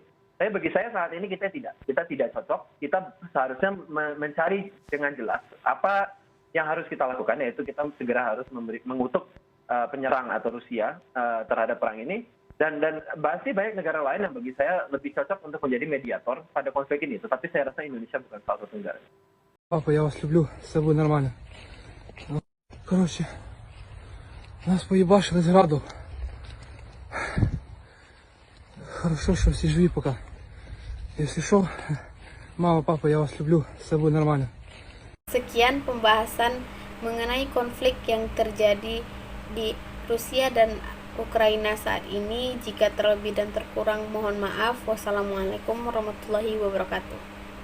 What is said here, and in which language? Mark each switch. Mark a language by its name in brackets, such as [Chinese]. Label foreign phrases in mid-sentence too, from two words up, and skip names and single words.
[Indonesian] Tapi bagi saya saat ini kita tidak cocok. Kita seharusnya mencari dengan jelas apa yang harus kita lakukan, yaitu kita segera harus mengutuk penyerang atau Rusia terhadap perang ini, dan masih banyak negara lain yang bagi saya lebih cocok untuk menjadi mediator pada konflik ini. Tetapi saya rasa Indonesia bukan salah satu negara. [Russian] Папа, я вас люблю, все будет нормально. Короче, нас поебашили с граду. Хорошо, что все живы пока. Если что, мама, папа, я вас люблю, все будет нормально. [Indonesian] Sekian pembahasan mengenai konflik yang terjadi di Rusia dan Ukraina saat ini. Jika terlebih dan terkurang mohon maaf. [Arabic] والسلام عليكم ورحمة الله وبركاته.